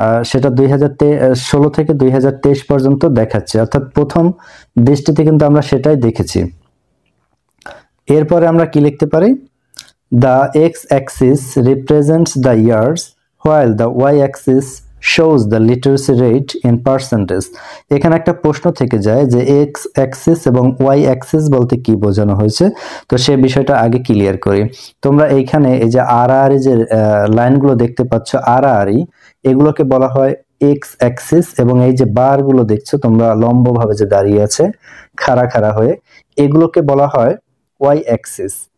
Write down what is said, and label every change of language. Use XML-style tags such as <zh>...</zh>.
<bn>সেটা 2016 থেকে 2023 পর্যন্ত দেখাচ্ছে, অর্থাৎ প্রথম দৃষ্টিতে কিন্তু আমরা সেটাই দেখেছি। এরপরে আমরা কি লিখতে পারি?</bn> <en>The x axis represents the years while the y-axis shows the literacy rate in percentage।</en> <bn>এখানে একটা প্রশ্ন থেকে যায় যে এক্স অ্যাক্সিস এবং ওয়াই অ্যাক্সিস বলতে কি বোঝানো হয়েছে, তো সেই বিষয়টা আগে ক্লিয়ার করি। তোমরা এইখানে এই যে আড়াআড়ি যে লাইনগুলো দেখতে পাচ্ছ আড়াআড়ি, এগুলোকে বলা হয় এক্স অ্যাক্সিস, এবং এই যে বারগুলো দেখছো তোমরা লম্বভাবে যে দাঁড়িয়ে আছে খাড়া খাড়া হয়ে, এগুলোকে বলা হয় ওয়াই অ্যাক্সিস।</bn>